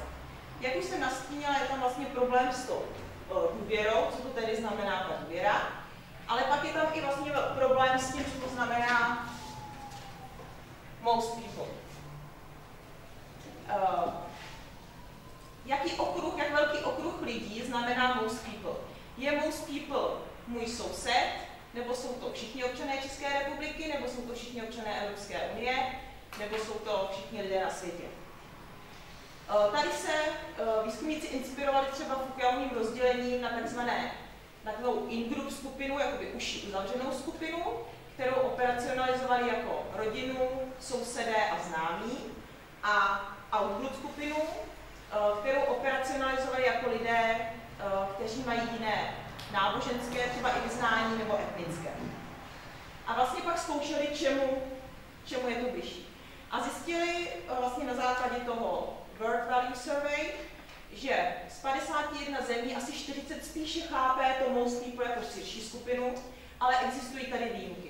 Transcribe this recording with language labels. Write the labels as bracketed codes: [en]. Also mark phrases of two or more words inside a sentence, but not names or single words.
[cs] Jak už jsem nastínila, je tam vlastně problém s tou důvěrou, co to tedy znamená ta důvěra, ale pak je tam i vlastně problém s tím, co to znamená [en] most people. [cs] Jak velký okruh lidí znamená [en] most people? [cs] Je [en] most people [cs] můj soused, nebo jsou to všichni občané České republiky, nebo jsou to všichni občané Evropské unie, nebo jsou to všichni lidé na světě? Tady se výzkumníci inspirovali třeba Fukuyamovým rozdělením na takovou in-group skupinu, jakoby užší uzavřenou skupinu, kterou operacionalizovali jako rodinu, sousedé a známí, a out-group skupinu, kterou operacionalizovali jako lidé, kteří mají jiné náboženské, třeba i vyznání nebo etnické. A vlastně pak zkoušeli, čemu je to bližší. A zjistili vlastně na základě toho World Value Survey, že z 51 zemí asi 40 spíše chápe to [en] most people [cs] jako širší skupinu, ale existují tady výjimky.